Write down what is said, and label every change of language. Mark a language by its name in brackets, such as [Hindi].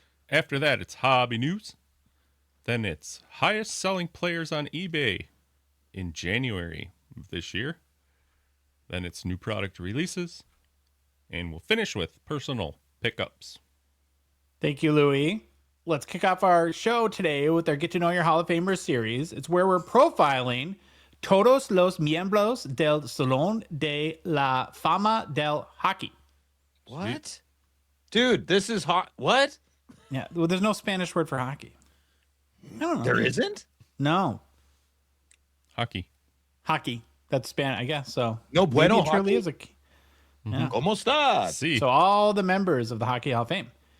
[English] After that, it's hobby news. Then it's highest selling players on eBay in January of this year. Then it's new product releases. And we'll finish with personal pickups. Thank you, Louie. Let's kick off our show today with our Get to Know Your Hall of Famers series. It's where we're profiling [Spanish] todos los miembros del Salón de la Fama del Hockey. [English] What? Dude, this is hot. What? Yeah, well, there's no Spanish word for hockey. I don't know. There isn't? No. Hockey. That's Spanish, I guess. So [Spanish] no bueno [English] maybe it truly hockey? is yeah. [Spanish] ¿Cómo estás? Sí. [English] So all the members of the Hockey Hall of Fame.